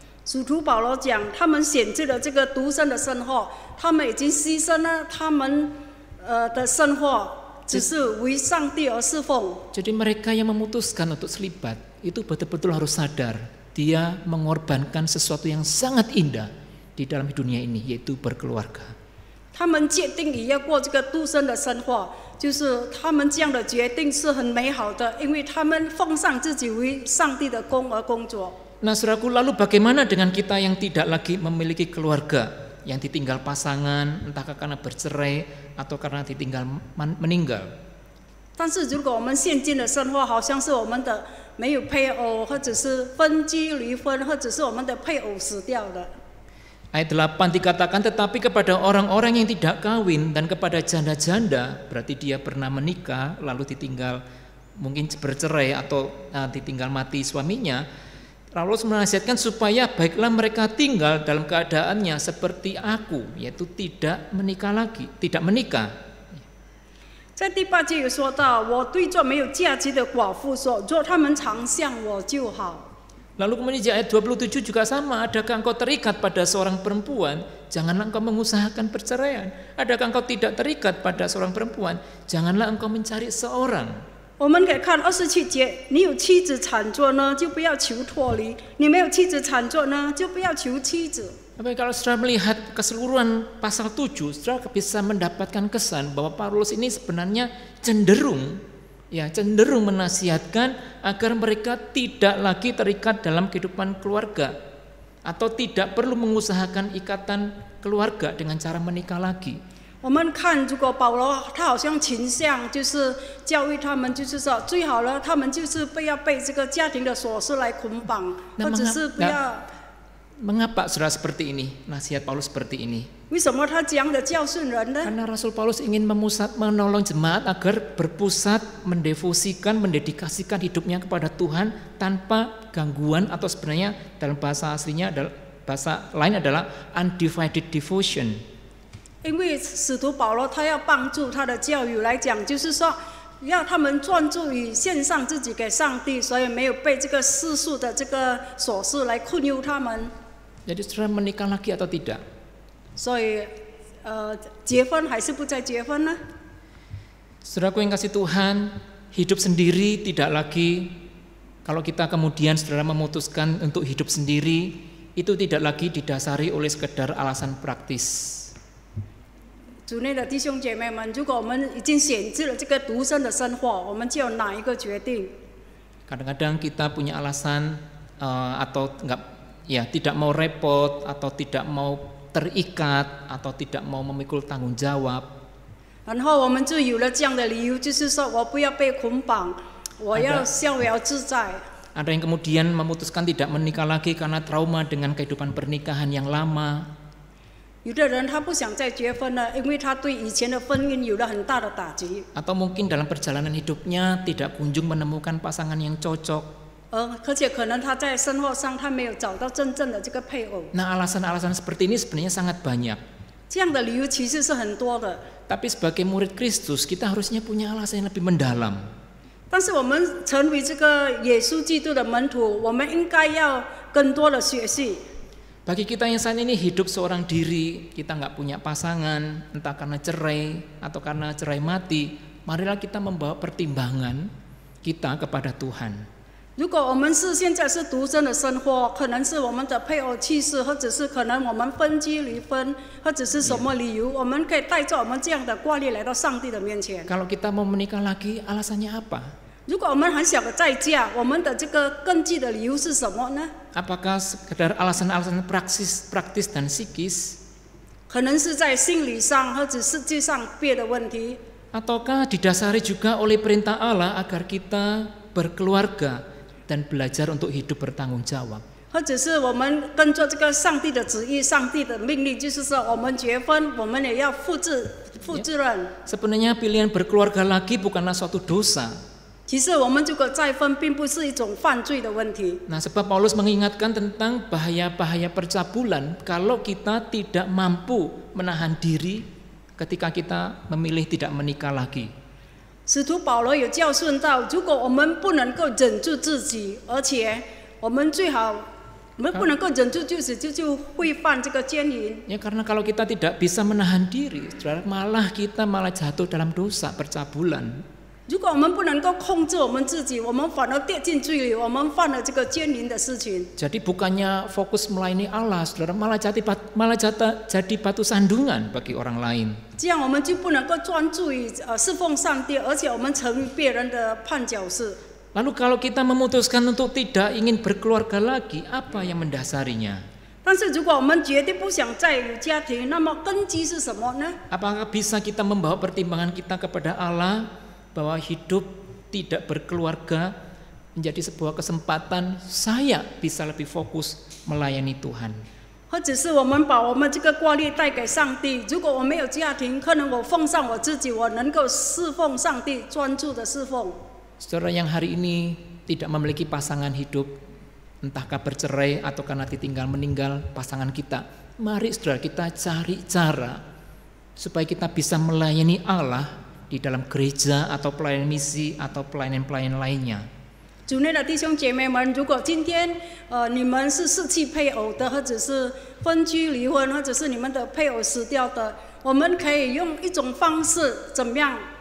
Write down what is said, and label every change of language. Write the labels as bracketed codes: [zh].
[zh] 使徒保罗讲，他们选择了这个独身的生活，他们已经牺牲了他们的生活，只是为上帝而侍奉。 [id] Jadi mereka yang memutuskan untuk selibat itu betul-betul harus sadar dia mengorbankan sesuatu yang sangat indah di dalam dunia ini, yaitu berkeluarga. [zh] 他们决定也要过这个独身的生活，就是他们这样的决定是很美好的，因为他们奉上自己为上帝的工而工作。 [id] Nah, saudaraku, lalu bagaimana dengan kita yang tidak lagi memiliki keluarga, yang ditinggal pasangan, entah karena bercerai atau karena ditinggal meninggal? [zh] 但是如果我们现今的生活好像是我们的没有配偶，或者是分居离婚，或者是我们的配偶死掉了。 [id] Ayat 8 dikatakan, tetapi kepada orang-orang yang tidak kawin dan kepada janda-janda, berarti dia pernah menikah lalu ditinggal mungkin bercerai atau ditinggal mati suaminya, Paulus menasihatkan supaya baiklah mereka tinggal dalam keadaannya seperti aku, yaitu tidak menikah lagi, tidak menikah. [zh] 在第8节有说到，我对这没有价值的寡妇说，若他们常向我就好。 [id] Lalu kemudian di ayat 27 juga sama, adakah engkau terikat pada seorang perempuan, janganlah engkau mengusahakan perceraian. Adakah engkau tidak terikat pada seorang perempuan, janganlah engkau mencari seorang. [zh] 我们可以看27节，你有妻子产作呢，就不要求脱离；你没有妻子产作呢，就不要求妻子。 [id] Tapi kalau saudara melihat keseluruhan pasal 7, saudara bisa mendapatkan kesan bahwa Paulus ini sebenarnya cenderung menasihatkan agar mereka tidak lagi terikat dalam kehidupan keluarga atau tidak perlu mengusahakan ikatan keluarga dengan cara menikah lagi. [zh] 我们看，如果保罗他好像倾向就是教育他们，就是说最好了，他们就是不要被这个家庭的琐事来捆绑，或者是不要。 [id] Mengapa saudara seperti ini? Nasihat Paulus seperti ini. [zh] 为什么他这样的教训人呢？ [id] Karena Rasul Paulus ingin menolong jemaat agar berpusat, mendefosikan, mendedikasikan hidupnya kepada Tuhan tanpa gangguan, atau sebenarnya dalam bahasa aslinya adalah bahasa lain adalah [en] undivided devotion. [zh] 因为使徒保罗他要帮助他的教友来讲，就是说要他们专注于献上自己给上帝，所以没有被这个世俗的这个琐事来困忧他们。 [id] Jadi saudara menikah lagi atau tidak? [zh] 所以，结婚还是不再结婚呢？ [id] Saudaraku yang kasih Tuhan, hidup sendiri tidak lagi, kalau kita kemudian saudara memutuskan untuk hidup sendiri, itu tidak lagi didasari oleh sekedar alasan praktis. [zh] 主内的弟兄姐妹们，如果我们已经选择了这个独身的生活，我们就有哪一个决定？ [id] Kadang-kadang kita punya alasan atau tidak mau repot, atau tidak mau terikat, atau tidak mau memikul tanggung jawab. [zh] 然后我们就有了这样的理由，就是说我不要被捆绑，我要逍遥自在。 [id] Ada yang kemudian memutuskan tidak menikah lagi karena trauma dengan kehidupan pernikahan yang lama. [zh] 有的人他不想再结婚了，因为他对以前的婚姻有了很大的打击。 [id] Atau mungkin dalam perjalanan hidupnya tidak kunjung menemukan pasangan yang cocok. [zh] 而且可能他在生活上他没有找到真正的这个配偶。 [id] Nah, alasan-alasan seperti ini sebenarnya sangat banyak. [zh] 这样的理由其实是很多的。 [id] Tapi sebagai murid Kristus kita harusnya punya alasan yang lebih mendalam. [zh] 但是我们成为这个耶稣基督的门徒，我们应该要更多的学习。 [id] Bagi kita yang saat ini hidup seorang diri, kita nggak punya pasangan, entah karena cerai atau karena cerai mati, marilah kita membawa pertimbangan kita kepada Tuhan. [zh] 如果我们是现在是独身的生活，可能是我们的配偶去世，或者是可能我们分居离婚，或者是什么理由，我们可以带着我们这样的挂虑来到上帝的面前。 [id] Kalau kita mau menikah lagi, alasannya apa? [zh] 如果我们很想再嫁，我们的这个根据的理由是什么呢？ [id] Apakah sekedar alasan-alasan praktis dan psikis? [zh] 可能是在心理上或者实际上别的问题。 [id] Ataukah didasari juga oleh perintah Allah agar kita berkeluarga dan belajar untuk hidup bertanggung jawab. [zh] 或者是我们跟着这个上帝的旨意、上帝的命令，就是说我们结婚，我们也要负责任。 [id] Sebenarnya pilihan berkeluarga lagi bukanlah suatu dosa. [zh] 其实我们这个再婚并不是一种犯罪的问题。 [id] Nah, sebab Paulus mengingatkan tentang bahaya-bahaya percabulan kalau kita tidak mampu menahan diri ketika kita memilih tidak menikah lagi. [zh] 使徒保罗有教训到，如果我们不能够忍住自己，而且我们最好我们不能够忍住就会犯这个奸淫。 [id] Ya, karena kalau kita tidak bisa menahan diri, saudara, kita malah jatuh dalam dosa percabulan. [zh] 如果我们不能够控制我们自己，我们反而跌进罪里，我们犯了这个奸淫的事情。 [id] Jadi bukannya fokus melayani Allah, saudara, malah jadi batu sandungan bagi orang lain. [zh] 这样我们就不能够专注于侍奉上帝，而且我们成为别人的绊脚石。 [id] Lalu kalau kita memutuskan untuk tidak ingin berkeluarga lagi, apa yang mendasarinya? [zh] 但是如果我们决定不想再有家庭，那么根基是什么呢？ [id] Apakah bisa kita membawa pertimbangan kita kepada Allah bahwa hidup tidak berkeluarga menjadi sebuah kesempatan saya bisa lebih fokus melayani Tuhan? [zh] 或者是我们把我们这个挂虑带给上帝。如果我没有家庭，可能我奉上我自己，我能够侍奉上帝，专注的侍奉。 [id] Saudara yang hari ini tidak memiliki pasangan hidup, entahkah bercerai atau karena ditinggal meninggal pasangan kita, mari saudara kita cari cara supaya kita bisa melayani Allah di dalam gereja atau pelayanan misi atau pelayanan-pelayanan lainnya. [zh] 主内的弟兄姐妹们，如果今天你们是失去配偶的，或者是分居离婚，或者是你们的配偶死掉的，我们可以用一种方式怎么样